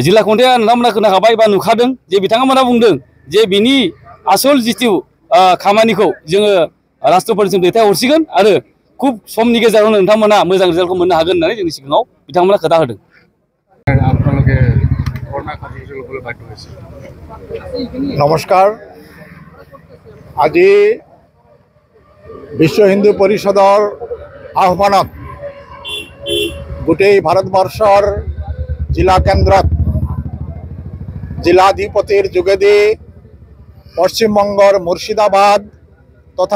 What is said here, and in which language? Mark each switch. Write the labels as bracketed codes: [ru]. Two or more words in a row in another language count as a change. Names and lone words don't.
[brx] जिल्ला खुंथाया नोंथांमोना खोनाखाबाय बा नुखादों जे बिथांमोना बुंदों जे बिनि आसल जिथु खामानिखौ जोङो राष्ट्रपतिसिम दैथायहरसिगोन आरो खुब समनि गेजेरावनो नोंथांमोना मोजां रिजाल्टखौ मोननो हागोन होननानै जोंनि सिगाङाव बिथांमोना खोथा होदों। [as] नमस्कार আজি বিশ্ব হিন্দু পৰিষদৰ আহ্বানত গোটেই ভাৰতবৰ্ষৰ জিলা কেন্দ্ৰত জিলাধিপতিৰ যোগেদি পশ্চিমবংগৰ মুৰ্শিদাবাদ তথা